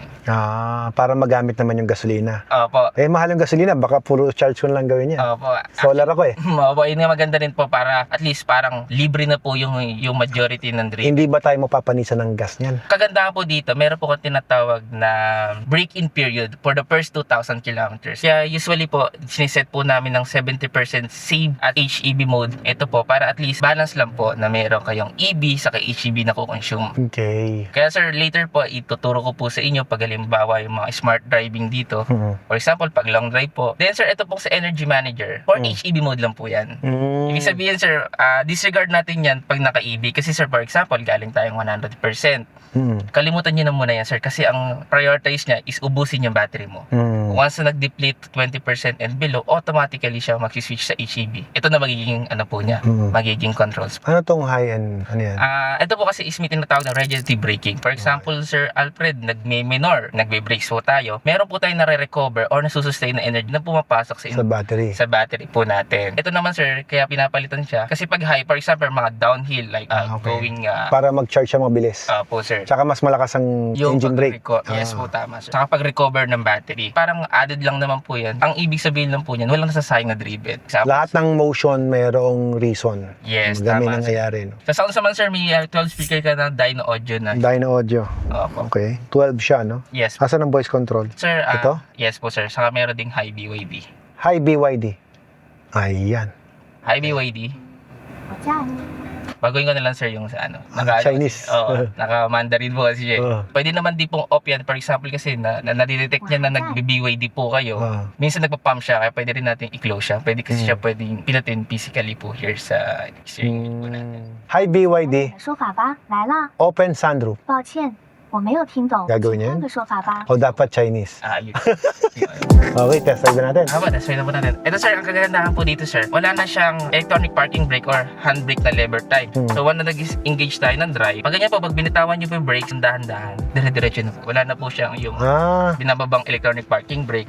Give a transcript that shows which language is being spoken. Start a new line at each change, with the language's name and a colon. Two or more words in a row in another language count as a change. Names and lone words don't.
Filipino: Para magamit naman yung gasolina. Opo. Mahal yung gasolina, baka puro charge ko na lang gawin niya. Opo. Solar ako eh. Opo, yun nga maganda rin po para
English: at least
Filipino: parang libre na po yung majority ng drink. Hindi ba tayo mapapanisan ng gas niyan? Kagandahan po dito, meron po kang tinatawag na
English: break-in period for the first 2,000 kilometers.
Filipino: Kaya usually po, siniset po namin ng 70% save at
English: HEV mode.
Filipino: Ito po, para at least balance lang po na meron kayong EV saka HEV na kukonsume. Okay. Kaya sir, later po, ituturo ko po sa inyo pag halimbawa yung mga
English: smart driving
Filipino: dito.
English: For example, pag long drive po. Then sir,
Filipino: ito po sa
English: energy manager. For HEV mode
Filipino: lang po yan. Ibig sabihin sir, disregard natin yan pag naka-EV. Kasi sir,
English: for example,
Filipino: galing tayong 100%. Kalimutan nyo na muna yan sir. Kasi ang prioritize niya is ubusin yung battery mo. Once na nag-deplete
English: 20% and below,
Filipino: automatically siya mag-switch sa HEV. Ito na magiging ano po niya, magiging controls. Ano tong high-end? Ano yan? Ito po kasi is may tinatawag na
English: regenerative braking. For example,
Filipino: Sir Alfred, nagme-minor, nagbe-brakes po tayo. Meron po tayong nare-recover or nasusustain na energy na pumapasok Sa battery. sa battery po natin. Ito naman sir, kaya pinapalitan siya. Kasi pag
English: high, for example, mga downhill, like going...
Filipino: Para mag-charge siya mabilis. po sir. Tsaka mas malakas ang engine brake. Yes po, tama sir. Saka pag-recover ng battery. Parang added lang naman po yan. Ang ibig sabihin lang po yan, walang nasasayang na driven. Lahat ng motion mayroong reason.
English: Yes,
Filipino: May tama. nangyayari. No? Sa sounds naman sir, may 12 speaker ka na dyno audio na. Dyno audio. Opo. Okay. 12 siya, no?
English: Yes.
Filipino: Asan ang voice control? Sir, Ito? Yes po sir. Saka meron ding high BYD.
English: Hi, BYD. Ayan. High BYD.
Chinese: 我叫你。
Filipino: Baguhin ko na lang sir yung sa ano.
English: Chinese.
Filipino: Oo, naka-Mandarin po kasi siya. Oo. Pwede naman di pong off yan.
English: For example
Filipino: kasi nadidetect niya na nag-BYD po kayo. Minsan nagpa-pump siya kaya pwede rin natin i-close siya. Pwede kasi siya pwedeng pinutin physically po here sa steering wheel po natin.
English: Hi, BYD.
Chinese: 说法吧，来了。
English: Open sunroof.
Chinese: 抱歉，我没有听懂。
Filipino: Gagawin niya
Chinese: 换个说法吧。
Filipino: O dapat Chinese? Yun. Okay,
English: test drive
Filipino: na natin. Test na po natin. Ito sir, ang kagandahan po dito sir, wala na siyang
English: electronic parking brake or handbrake
Filipino: na
English: lever type.
Filipino: So, once na nag-engage tayo ng drive, pag ganyan po, pag binitawan nyo po yung brakes, dahan-dahan, dire-diretso na po. Wala na po siyang yung binababang
English: electronic parking brake.